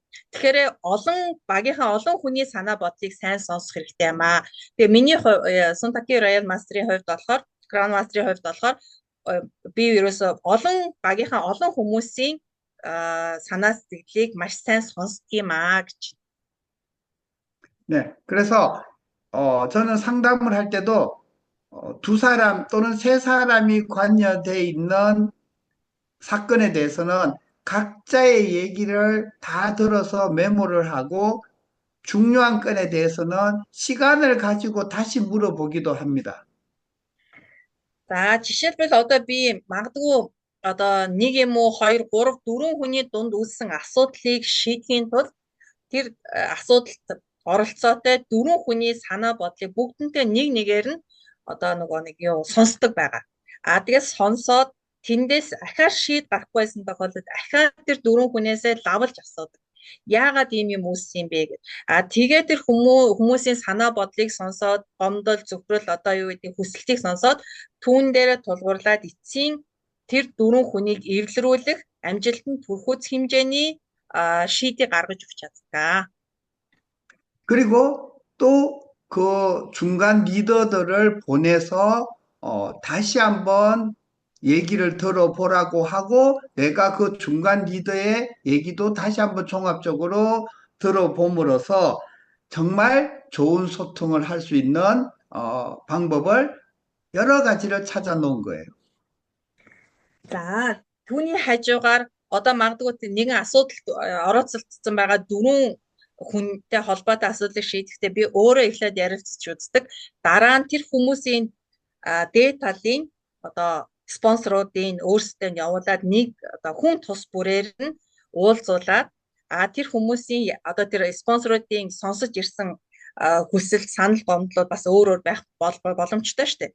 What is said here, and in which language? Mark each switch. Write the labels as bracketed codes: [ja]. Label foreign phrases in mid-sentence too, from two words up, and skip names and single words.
[mn] Тэгэхээр багийнхаа олон хүний санаа бодлыг сайн сонсох хэрэгтэй юм аа. Тэгээ миний Сунтаки [en] Royal Master- [mn] ийн хувьд болохоор [en] Grand Master- [mn] ийн хувьд болохоор би ерөөсөө багийнхаа олон хүмүүсийн санаа сэтгэлийг маш сайн сонсдог юм аа гэж. [ko] 네, 그래서 저는 상담을 할 때도 두 사람 또는 세 사람이 관여돼 있는 사건에 대해서는 각자의 얘기를 다 들어서 메모를 하고 중요한 건에 대해서는 시간을 가지고 다시 물어보기도 합니다. [mn] За жишээлбэл одоо би магадгүй одоо нэг юм уу 2 3 4 хүний дунд үүссэн асуудлыг шийдэхийн тулд тэр асуудалд оролцоотой 4 хүний санаа бодлыг бүгднтэй нэг нэгээр нь одоо нэг юу сонсдог байгаа. Тэгээд сонсоод тэндээс ахаар шийд гарахгүй байсан тохиолдолд ахаад тэр 4 хүнээсээ лавлж асуудаг. Яагаад ийм юм үүссэн юм бэ гэж. Тэгээд тэр хүмүүсийн санаа бодлыг сонсоод гомдол зөвхөрөл одоо юу гэдэг хүсэлтийг сонсоод түүн дээрээ тулгуурлаад эцсийн тэр 4 хүнийг эвлэрүүлэх амжилтанд хүрэхүйц хэмжээний шийдийг гаргаж өгч чаддаг. [ko] 그리고 또 그 중간 리더들을 보내서 다시 한번 얘기를 들어보라고 하고 내가 그 중간 리더의 얘기도 다시 한번 종합적으로 들어봄으로써 정말 좋은 소통을 할 수 있는 방법을 여러 가지를 찾아 놓은 거예요. [mn] За түүний хажуугаар одоо магадгүй нэгэн асуудалд орооцолцсон байгаа 4 хүнтэй холбоотой асуудлыг шийдэхдээ би өөрөө эхлээд ярилцж үздэг. Дараа нь тэр хүмүүсийн дээд талын одоо спонсоруудын өөрсдөө нь явуулаад нэг одоо хүн тус бүрээр нь уулзуулаад тэр хүмүүсийн одоо тэр спонсоруудын сонсож ирсэн хүсэл санал гомдлууд бас өөр өөр байх боломжтой шүү дээ.